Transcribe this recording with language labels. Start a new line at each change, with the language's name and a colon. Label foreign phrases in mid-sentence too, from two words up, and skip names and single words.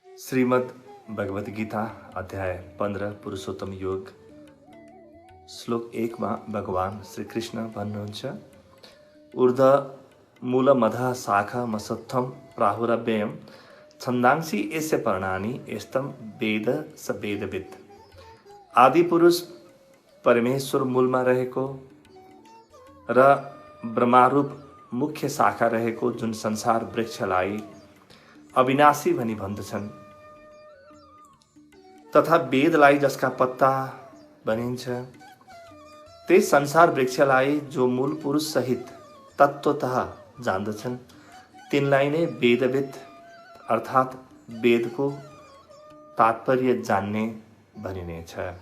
Nepali: श्रीमद् भगवत गीता अध्याय 15 पुरुषोत्तम योग श्लोक 1 मा भगवान श्री कृष्ण भन्नुहुन्छ
Sanskrit: ऊर्ध मूलमधः शाखमसत्थं प्राहुरव्ययम् छन्दांसि यस्य पर्णानि यस्तम वेद स वेदवित्।
Nepali: आदि पुरुष परमेश्वर मूलमा रहेको र ब्रह्मारूप मुख्य शाखा रहेको जुन संसार वृक्षलाई अविनाशी भनी भन्दछन् तथा वेदलाई जसका पत्ता भनिन्छ त्यस संसार वृक्षलाई जो मूल पुरुष सहित तत्वतः जान्दछन् तिनलाई नै वेदवित् अर्थात् वेदको तात्पर्य जान्ने भनिनेछ।